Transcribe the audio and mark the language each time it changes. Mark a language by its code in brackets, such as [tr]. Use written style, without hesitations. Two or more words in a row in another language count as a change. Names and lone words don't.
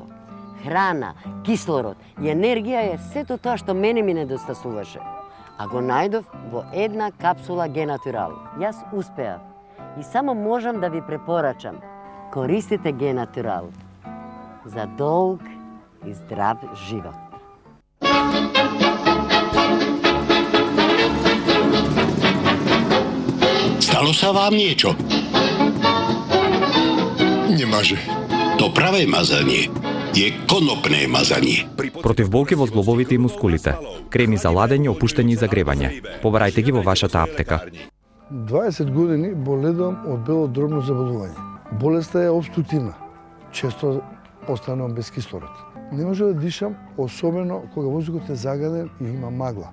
[mk] Храна, кислород и енергија е сето тоа што мене ми недостасуваше. А го најдов во една капсула Г-Натурал. Јас успеав. И само можам да ви препорачам. Користите Г-Натурал за долг и здрав живот. [sk] Stalo sa vám niečo? Nemaže. To pravé mazanie je konopné mazanie. [mk] Против болки во зглобовите и мускулите. Креми за ладење, опуштање и загревање. Побарајте ги во вашата аптека. 20 години боледувам од белодробно заболување. Болеста е обструктивна. Често останувам без кислород. Не може да дишам, особено кога воздухот е загаден и има магла.